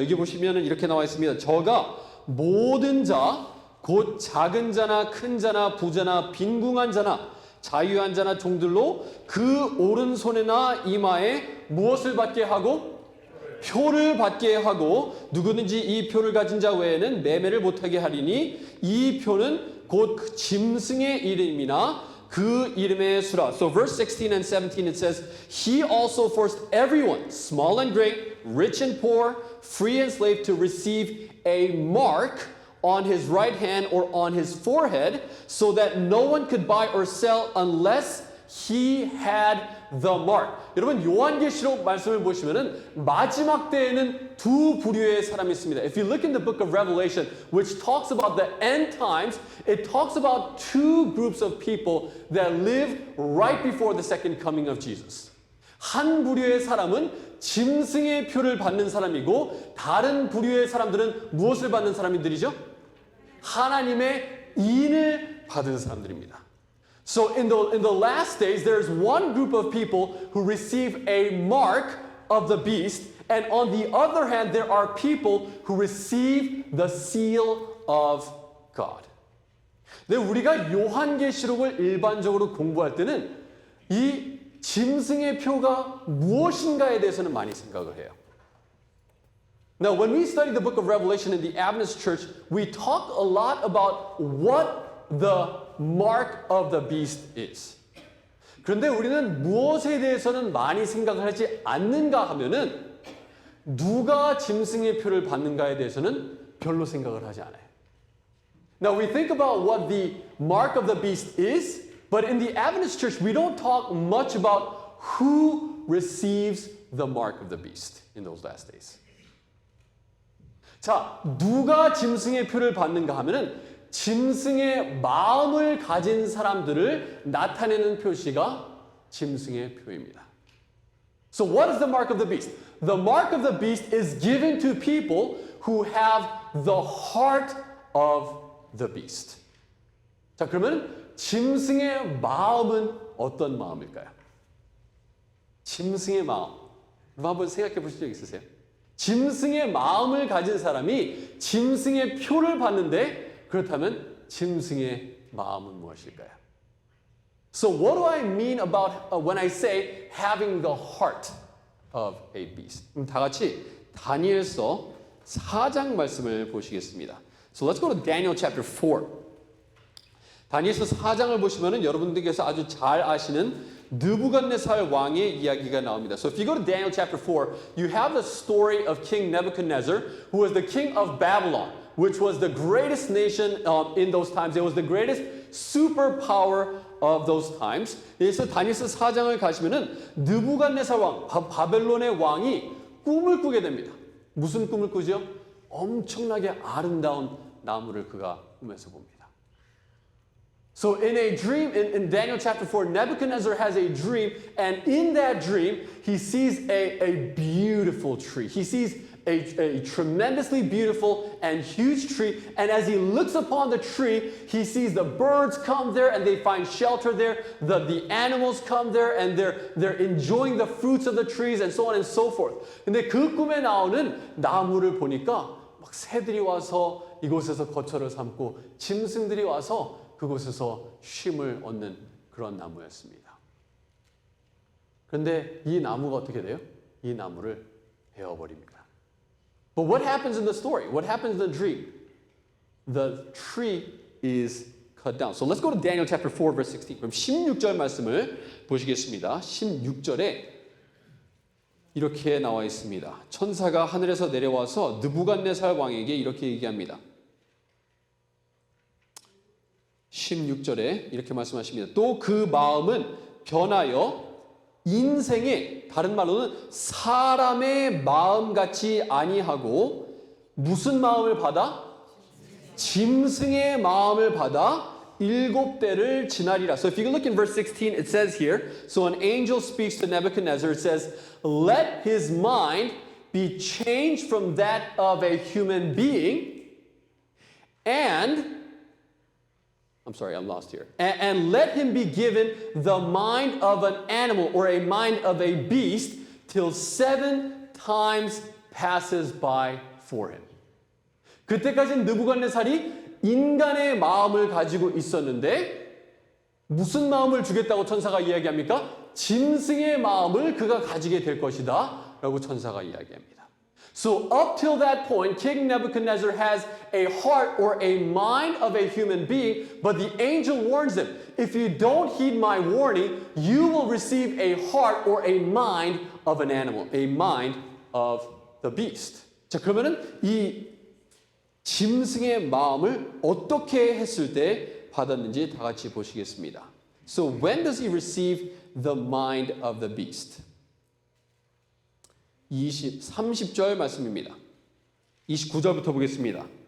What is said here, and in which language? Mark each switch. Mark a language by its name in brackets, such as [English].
[Korean] 여기 보시면 이렇게 나와 있습니다. 저가 모든 자, 곧 작은 자나 큰 자나 부자나 빈궁한 자나 자유한 자나 종들로 그 오른손이나 이마에 무엇을 받게 하고? 표를 받게 하고, 누구든지 이 표를 가진 자 외에는 매매를 못하게 하리니 이 표는 곧 짐승의 이름이나 그 이름의 수라. [English] So verse 16 and 17 it says, He also forced everyone, small and great, rich and poor, free and slave, to receive a mark on his right hand or on his forehead, so that no one could buy or sell unless he had the mark. [Korean] 여러분 요한계시록 말씀을 보시면은 마지막 때에는 두 부류의 사람이 있습니다. [English] If you look in the book of Revelation, which talks about the end times, it talks about two groups of people that live right before the second coming of Jesus. [Korean] 한 부류의 사람은 짐승의 표를 받는 사람이고 다른 부류의 사람들은 무엇을 받는 사람들이죠? 하나님의 인을 받은 사람들입니다. [English] So in the last days, there's one group of people who receive a mark of the beast, and on the other hand, there are people who receive the seal of God. [Korean] 근데 우리가 요한계시록을 일반적으로 공부할 때는 이 짐승의 표가 무엇인가에 대해서는 많이 생각을 해요. [English] Now, when we study the book of Revelation in the Adventist church, we talk a lot about what the mark of the beast is. [Korean] 그런데 우리는 무엇에 대해서는 많이 생각을 하지 않는가 하면은 누가 짐승의 표를 받는가에 대해서는 별로 생각을 하지 않아요. [English] Now, we think about what the mark of the beast is, but in the Adventist church, we don't talk much about who receives the mark of the beast in those last days. [Korean] 자, 누가 짐승의 표를 받는가 하면은 짐승의 마음을 가진 사람들을 나타내는 표시가 짐승의 표입니다. [English] So what is the mark of the beast? The mark of the beast is given to people who have the heart of the beast. [Korean] 자, 그러면 짐승의 마음은 어떤 마음일까요? 짐승의 마음. 한번 생각해 보신 적 있으세요? 짐승의 마음을 가진 사람이 짐승의 표를 받는데 그렇다면 짐승의 마음은 무엇일까요? [English] So what do I mean about when I say having the heart of a beast? [Korean] 그럼 다 같이 다니엘서 4장 말씀을 보시겠습니다. [English] So let's go to Daniel chapter 4. [Korean] 다니엘서 4장을 보시면은 여러분들께서 아주 잘 아시는 느부갓네살 왕의 이야기가 나옵니다. [English] So if you go to Daniel chapter 4, you have the story of King Nebuchadnezzar, who was the king of Babylon, which was the greatest nation in those times. It was the greatest superpower of those times. [Korean] 그래서 다니엘서 4장을 가시면은 느부갓네살 왕, 바벨론의 왕이 꿈을 꾸게 됩니다. 무슨 꿈을 꾸죠? 엄청나게 아름다운 나무를 그가 꿈에서 봅니다. [English] So in a dream, in Daniel chapter 4, Nebuchadnezzar has a dream, and in that dream, he sees a beautiful tree. He sees a tremendously beautiful and huge tree, and as he looks upon the tree, he sees the birds come there and they find shelter there, the animals come there and they're enjoying the fruits of the trees and so on and so forth. [Korean] 근데 그 꿈에 나오는 나무를 보니까 막 새들이 와서 이곳에서 거처를 삼고 짐승들이 와서 그곳에서 쉼을 얻는 그런 나무였습니다. 그런데 이 나무가 어떻게 돼요? 이 나무를 베어버립니다. [English] But what happens in the story? What happens in the dream? The tree is cut down. So let's go to Daniel chapter 4 verse 16. [Korean] 그럼 16절 말씀을 보시겠습니다. 16절에 이렇게 나와 있습니다. 천사가 하늘에서 내려와서 느부갓네살 왕에게 이렇게 얘기합니다. 16절에 이렇게 말씀하십니다. 또 그 마음은 변하여 인생의, 다른 말로는 사람의 마음같이 아니하고 무슨 마음을 받아? 짐승의 마음을 받아 7대를 지나리라. [English] So if you look in verse 16, it says here, so an angel speaks to Nebuchadnezzar, it says, let his mind be changed from that of a human being and I'm sorry, I'm lost here. And let him be given the mind of an animal or a mind of a beast till 7 times passes by for him. [Korean] 그때까지는 느부갓네살이 인간의 마음을 가지고 있었는데 무슨 마음을 주겠다고 천사가 이야기합니까? 짐승의 마음을 그가 가지게 될 것이다 라고 천사가 이야기합니다. [English] So up till that point, King Nebuchadnezzar has a heart or a mind of a human being, but the angel warns him, if you don't heed my warning, you will receive a heart or a mind of an animal, a mind of the beast. [Korean] 자, 그러면은 이 짐승의 마음을 어떻게 했을 때 받았는지 다 같이 보시겠습니다. [English] So when does he receive the mind of the beast. [Korean] 30절 말씀입니다. 29절부터 보겠습니다.